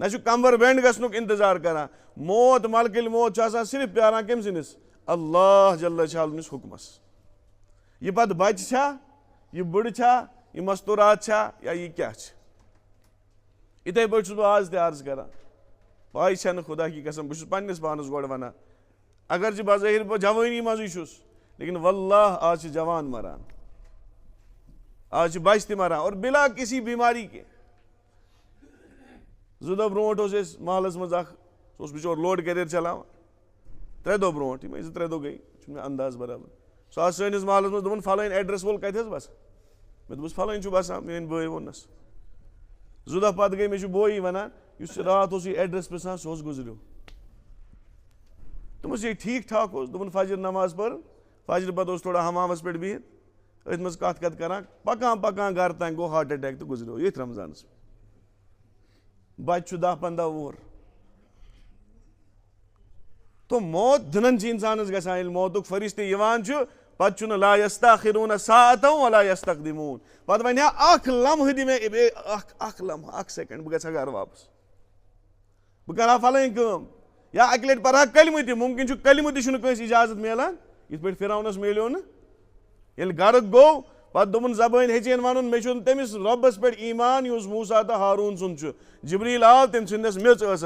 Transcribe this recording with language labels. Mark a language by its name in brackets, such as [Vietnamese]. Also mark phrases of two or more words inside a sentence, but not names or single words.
[Kashmiri] چھُ کمبر بینٛڈ گژھنُک انتظار کران موت ملکٕلۍ موت چھُ آسان صرف پیاران کٔمۍ سٕنٛدِس اللہ جل شانُس حُکمس یہِ پتہٕ بچہِ چھا یہِ بٕڑٕ چھا یہِ مستوٗرات چھا یا یہِ کیٛاہ چھِ یِتھٕے پٲٹھۍ چھُس بہٕ آز تہِ عرض کران پاے چھنہٕ خۄدا کی قسم بہٕ چھُس پننِس پانس گۄڈٕ ونان اگرچہِ بظٲہر بہٕ جوٲنی منٛزٕے چھُس لیکن واللہ آز چھِ جوان مران آز چھِ بچہِ تہِ مران [Urdu] اور بلا کسی بیماری کے [Kashmiri] 2 دۄہ برونٛٹھ اوس اَسہِ محلس منٛز اکھ سُہ اوس بِچور [English] load carrier [Kashmiri] چلاوان 3 دۄہ برونٛٹھ یِمے 2-3 دۄہ گٔے چھُنہٕ مےٚ انداز برابر سُہ آو سٲنِس محلس منٛز دوٚپُن فلٲنۍ ایڈرس وول کتہِ حظ بسان مےٚ دوٚپُس فلٲنۍ چھُ بسان میٲنۍ بٲے ووٚننس 2 دۄہ پتہٕ گٔے مےٚ چھُ بویی ونان یُس راتھ اوس یہِ ایڈرس پرژھان سُہ اوس گُزریو دوٚپمس یے ٹھیٖک ٹھاک اوس دوٚپُن فجر نماز پٔرٕن فجرٕ پتہٕ اوس تھوڑا حمامس پٮ۪ٹھ بِہِتھ أتھۍ منٛز کتھ کران پکان گرٕ تانۍ گوٚو [English] heart attack [Kashmiri] تہٕ گُزریو ییٚتھۍ رمضانس بچہِ چھُ 10-15 وُہُر تو موت دٕنن چھِ انسانس گژھان ییٚلہِ موتُک فرشتہٕ یِوان چھُ پتہٕ چھُنہٕ [Arabic] لا یستاخرون ساعة ولا یستقدمون [Kashmiri] پتہٕ ونہِ ہا اکھ لمحہٕ دِ مےٚ بیٚیہِ اکھ لمحہٕ 1 سیکنڈ بہٕ گژھٕ ہا گرٕ واپس بہٕ کرٕ ہا فلٲنۍ کٲم یا اکہِ لٹہِ پرٕ ہا کلمہٕ تہِ مُمکِن چھُ کلمہٕ تہِ چھُنہٕ کٲنٛسہِ اجازت میلان یِتھ پٲٹھۍ فرعونس میلیو نہٕ ییٚلہِ گرٕ گوٚو پتہٕ دوٚپُن زبٲنۍ ہیٚچھِنۍ ونُن مےٚ چھُنہٕ تٔمِس رۄبس پٮ۪ٹھ ایٖمان یُس موسیٰ تہٕ ہاروٗن سُنٛد چھُ جبریٖل آو تٔمۍ سٕنٛدِس میٚژ ٲسس